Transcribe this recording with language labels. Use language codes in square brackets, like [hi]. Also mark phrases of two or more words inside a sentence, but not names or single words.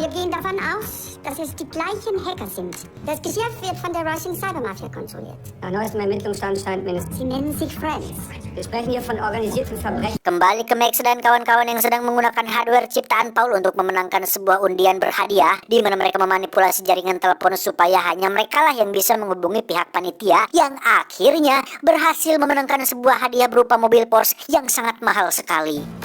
[de] Wir gehen davon aus, dass es die gleichen Hacker sind. Das Geschäft wird von der Russian Cybermafia kontrolliert. Nach neuestem Ermittlungsstand scheint mindestens. Sie nennen sich Friends. Wir sprechen hier von organisierten Verbrechen. [id] Kembali ke Max dan kawan-kawan yang sedang menggunakan hardware ciptaan Paul untuk memenangkan sebuah undian berhadiah, di mana mereka memanipulasi jaringan telepon supaya hanya mereka lah yang bisa menghubungi pihak panitia, yang akhirnya berhasil memenangkan sebuah hadiah berupa mobil Porsche yang sangat mahal sekali.